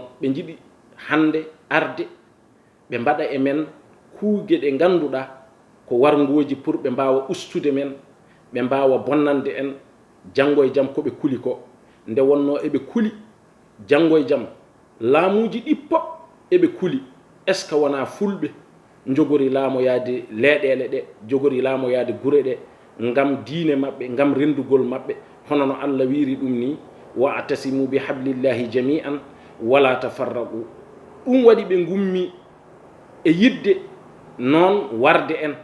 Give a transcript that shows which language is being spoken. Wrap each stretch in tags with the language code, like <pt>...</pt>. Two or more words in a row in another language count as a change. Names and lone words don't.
<ff>ɓe jiɗi hande arde ɓe mbaɗa e men kuuge ɗe ganduɗa ko wargoji pour ɓe mbawa ustude men, ɓe mbawa bonnande en janggo e jaam koɓe kuli ko. nde wonno eɓe kuli janggo e jaam laamuji ɗi pop eɓe kuli.</ff> <fr>est ce que</fr> <ff>wona fulɓe jogori laamoyade leeɗele ɗe, jogori laamoyade gure ɗe ngam diine maɓɓe, ngam rendugol maɓɓe. hono no Allah wiri ɗum ni:</ff> <ar>واعتصموا بحبل الله جميعا ولا تفرقوا.</ar> <ff>ɗum waɗi ɓe gummi e yidde noon warde en.</ff>